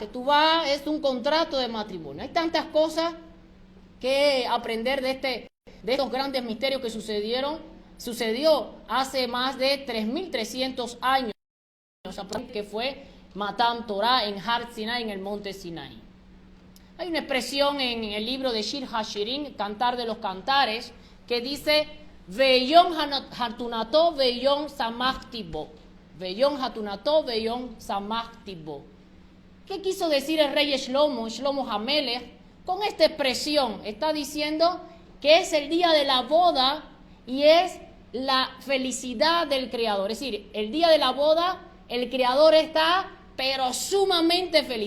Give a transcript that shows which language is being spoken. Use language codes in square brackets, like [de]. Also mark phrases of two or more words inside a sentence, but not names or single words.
[es] Ketubá es un contrato de matrimonio. Hay tantas cosas que aprender de estos grandes misterios que sucedió hace más de 3.300 años, que fue [he] מתן תורה [es] en [he] הר סיני, [es] en el monte Sinai. Hay una expresión en el libro de Shir HaShirim, Cantar de los Cantares, que dice, [he] וביום חתונתו וביום שמחת לבו. וביום חתונתו וביום שמחת לבו. [es] ¿Qué quiso decir el rey Shlomo Hamelech? Con esta expresión está diciendo que es el día de la boda y es la felicidad del Creador. Es decir, el día de la boda, el Creador está pero sumamente feliz.